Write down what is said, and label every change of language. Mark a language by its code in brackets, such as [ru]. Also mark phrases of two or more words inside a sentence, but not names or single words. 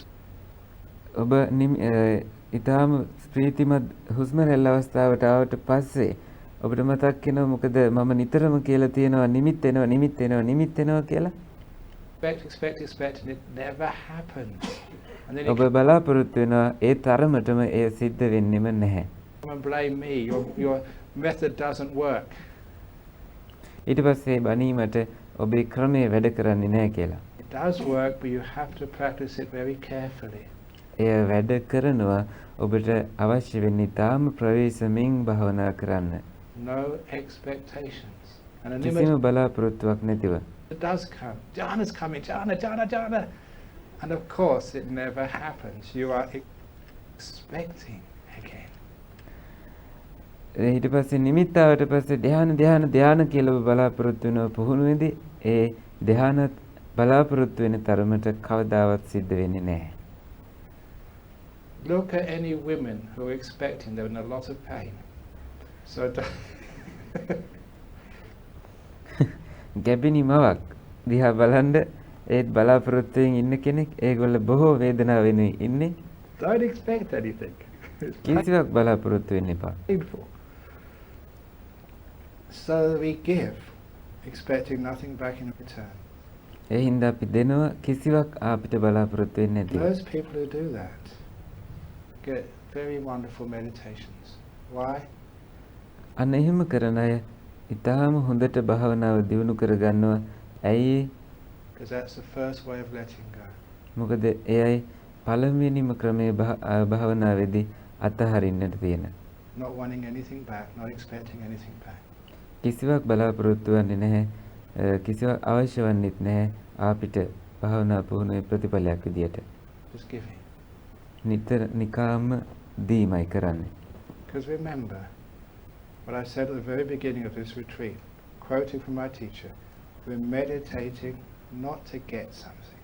[si] ඔබ ඊටාම ප්‍රීතිමත් හුස්ම රැල්ල අවස්ථාවට ආවට පස්සේ ඔබට මතක් වෙනවා මොකද මම නිතරම කියලා තියෙනවා නිමිත් එනවා කියලා. [en] expect and it never happens. And then [si] ඔබ බලාපොරොත්තු වෙනවා ඒ තරමටම එය සිද්ධ වෙන්නෙම නැහැ. [en] come and blame me, your method doesn't work. [si] ඊට පස්සේ බනීමට ඔබේ ක්‍රමය වැඩ කරන්නේ නැහැ කියලා. [en] It does work, but you have to practice it very carefully. [si] එය වැඩ කරනවා ඔබට අවශ්‍ය වෙන්නේ තාම ප්‍රවේශමෙන් භාවනා කරන්න. [en] No expectations. And a [si] කිසිම බලාපොරොත්තුවක් නැතිව. [en] it does come. Jhana's coming, jhana. And of course it never happens. You are expecting again. [si] ඊට පස්සේ නිමිත්තාවට පස්සේ ධ්‍යාන කියලා ඔබ බලාපොරොත්තු වෙනවා පුහුණුවේදී ඒ ධ්‍යානත් බලාපොරොත්තු වෙන තරමට කවදාවත් සිද්ධ වෙන්නේ නැහැ. [en] Look at any women who are expecting, they're in a lot of pain. So [si] ගැබිනි මවක් දිහා බලන්න ඒත් බලාපොරොත්තුෙන් ඉන්න කෙනෙක් ඒගොල්ල බොහෝ වේදනාවෙනුයි ඉන්නේ. [en] don't expect anything. [si] කිසිවක් බලාපොරොත්තු වෙන්න එපා. [en] Painful. So we give, expecting nothing back in return. [si] ඒ හින්දා අපි දෙනවා කිසිවක් අපිට බලාපොරොත්තු වෙන්නේ නැති. [en] Those people who do that get very wonderful meditations. Why? [si] අන්න එහෙම කරන අය ඊටාම හොඳට භාවනාව දියුණු කරගන්නවා. ඇයි? [en] Because that's the first way of letting go. [si] මොකද එයයි පළවෙනිම ක්‍රමයේ භාවනාවේදී අතහරින්නට තියෙන. [en] Not wanting anything back, not expecting anything back. [si] කිසිවක් බලාපොරොත්තු වෙන්නේ නැහැ. කිසිවක් අවශ්‍ය වන්නේත් නැහැ අපිට භාවනා පුහුණුවේ ප්‍රතිඵලයක් විදියට. [en] Just giving. [si] නිතර නිකාම්ම දීමයි කරන්නේ. [en] Because remember what I said at the very beginning of this retreat, quoting from my teacher, we're meditating not to get something.